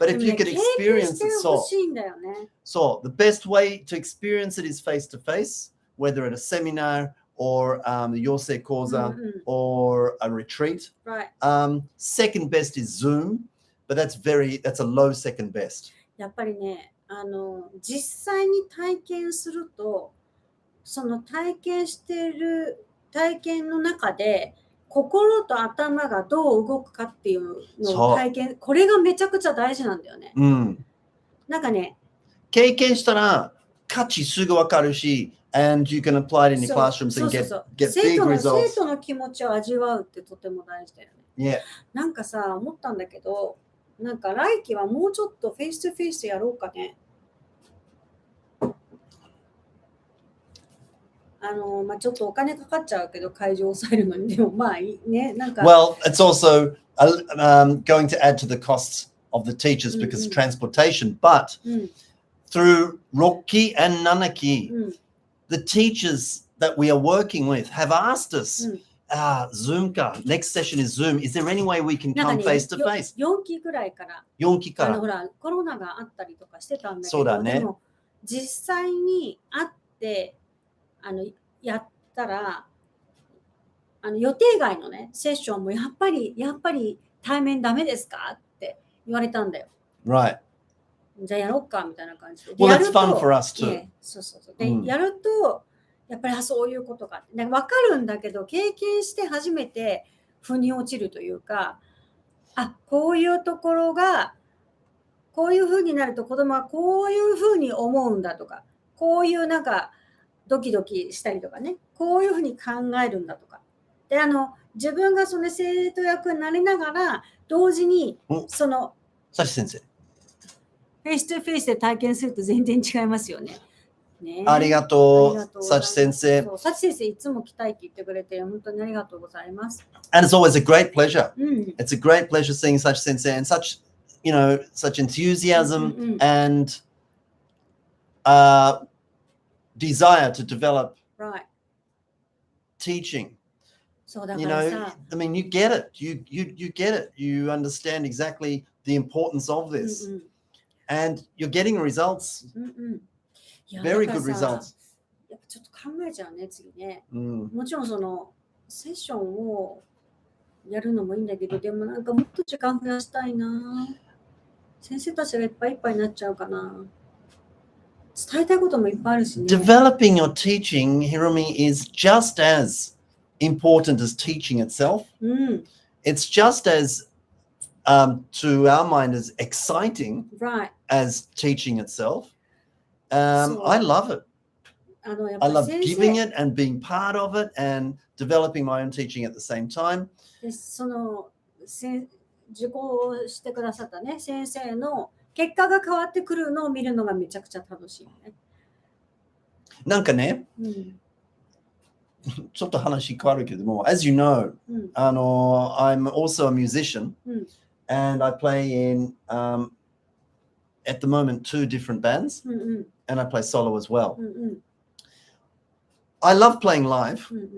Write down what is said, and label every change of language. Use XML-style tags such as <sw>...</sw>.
<en>But if you could experience it,</en> <ja>欲しいんだよね。</ja> <en>so the best way to experience it is face to face, whether at a seminar or the Yosei Koza or a retreat. Right. Second best is Zoom, but that's a low second best.</en> <ja>やっぱりね、実際に体験すると、その体験してる体験の中で、心と頭がどう動くかっていうのを体験、これがめちゃくちゃ大事なんだよね。なんかね、経験したら価値すぐわかるし、</ja> <en>and you can apply it in your classrooms and get big results.</en> <ja>生徒の気持ちを味わうってとても大事だよね。</ja> <en>Yeah.</en> <ja>なんかさ、思ったんだけど、なんか来期はもうちょっとフェイストゥフェイスやろうかね。ちょっとお金かかっちゃうけど会場を抑えるのにでもまあいいねなんか。</ja> <en>Well, it's also going to add to the costs of the teachers because of transportation, but through Roki and Nanaki, the teachers that we are working with have asked us, Zoom ka, next session is Zoom. Is there any way we can come face to face?</en> <ja>4期くらいから。 4期から。ほらコロナがあったりとかしてたんだけど、そうだね。でも実際に会ってやったら予定外のねセッションもやっぱり対面ダメですかって言われたんだよ。</ja> <en>Right.</en> <ja>じゃあやろうかみたいな感じで。</ja> <en>Well, that's fun for us too.</en> <ja>そう。で、やるとやっぱりそういうことかって分かるんだけど経験して初めて腑に落ちるというか、こういうところがこういう風になると子供はこういう風に思うんだとか、こういうなんかドキドキしたりとかね、こういうふうに考えるんだとか。で、自分がその生徒役になりながら、同時に、その、サチ先生。フェイストゥフェイスで体験すると全然違いますよね。ありがとう、サチ先生。サチ先生、いつも来たいって言ってくれて、本当にありがとうございます。</ja> <en>And it's always a great pleasure. It's a great pleasure seeing Sachi sensei and such enthusiasm and desire to develop teaching. I mean, you get it. You get it. You understand exactly the importance of this, and you're getting results. Very good results.</en> <ja>やっぱちょっと考えちゃうね、次ね。もちろんそのセッションをやるのもいいんだけど、でもなんかもっと時間増やしたいな。先生たちがいっぱいいっぱいになっちゃうかな。伝えたいこともいっぱいあるしね。</ja> <en>Developing your teaching, Hiromi, is just as important as teaching itself. It's just as, to our mind, as exciting as teaching itself. I love it. I love giving it and being part of it and developing my own teaching at the same time.</en> <ja>その受講してくださったね、先生の結果が変わってくるのを見るのがめちゃくちゃ楽しいね。なんかね、ちょっと話変わるけども、</ja> <en>as you know, I'm also a musician, and I play in, at the moment, 2 different bands, and I play solo as well. I love playing live.</en>